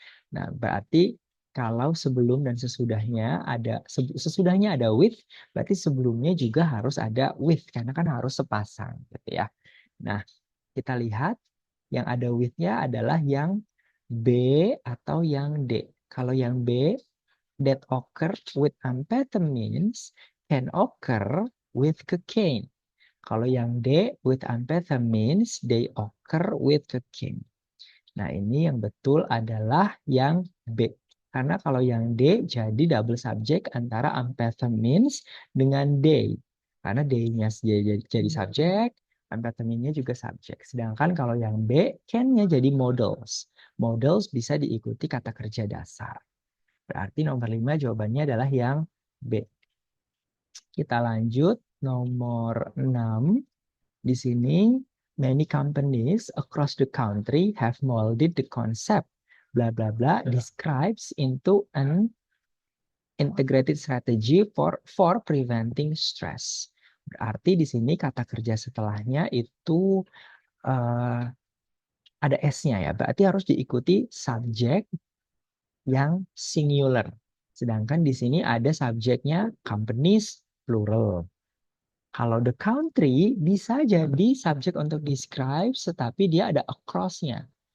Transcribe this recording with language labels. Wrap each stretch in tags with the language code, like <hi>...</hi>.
<id>Nah, berarti kalau sebelum dan sesudahnya ada sesudahnya ada with, berarti sebelumnya juga harus ada with karena kan harus sepasang gitu ya. Nah, kita lihat yang ada with-nya adalah yang B atau yang D. Kalau yang B,</id> <en>that occur with amphetamines can occur with cocaine.</en> <id>Kalau yang D,</id> <en>with amphetamines, they occur with cocaine.</en> <id>Nah, ini yang betul adalah yang B. Karena kalau yang D jadi double subject antara amphetamines dengan they. Karena they-nya jadi subjek, amphetamine-nya juga subjek. Sedangkan kalau yang B, can-nya jadi modals. Modals bisa diikuti kata kerja dasar. Berarti nomor 5 jawabannya adalah yang B. Kita lanjut nomor 6. Di sini,</id> <en>many companies across the country have molded the concept bla bla bla describes into an integrated strategy for preventing stress.</en> <id>Berarti di sini kata kerja setelahnya itu ada S-nya ya. Berarti harus diikuti subjek yang singular. Sedangkan di sini ada subjeknya companies plural. Kalau the country bisa jadi subjek untuk describe, tetapi dia ada across-nya.</id>